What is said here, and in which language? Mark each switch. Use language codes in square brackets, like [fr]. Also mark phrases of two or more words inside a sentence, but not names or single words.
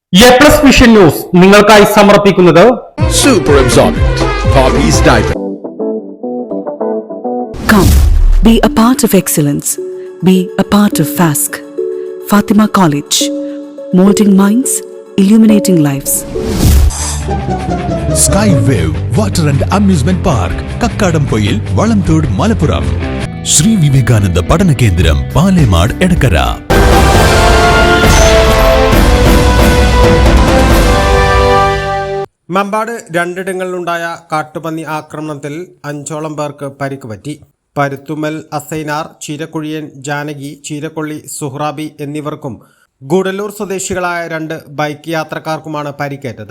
[ml] A+ വിഷൻ ന്യൂസ് നിങ്ങൾക്കായി സമർപ്പിക്കുന്നത് [en] Super Absorbent Poppy's Diaper. Come, be a part of excellence. Be a part of FASC. Fatima College. Molding minds, illuminating lives. Skywave Water and Amusement Park, Kakkadampoyil, Valamthood, Malappuram. Sri Vivekananda Padana Kendram, Palemad, Edakara. [ml] മമ്പാട് രണ്ടിടങ്ങളിലുണ്ടായ കാട്ടുപന്നി ആക്രമണത്തിൽ 5ഓളം പേർക്ക് പരിക്ക് പറ്റി. പരുത്തുമൽ അസൈനാർ, ചീരക്കുഴിയൻ ജാനകി, ചീരക്കൊള്ളി സുഹ്റാബി എന്നിവർക്കും ഗൂഡല്ലൂർ സ്വദേശികളായ 2 ബൈക്ക് യാത്രക്കാർക്കുമാണ് പരിക്കേറ്റത്.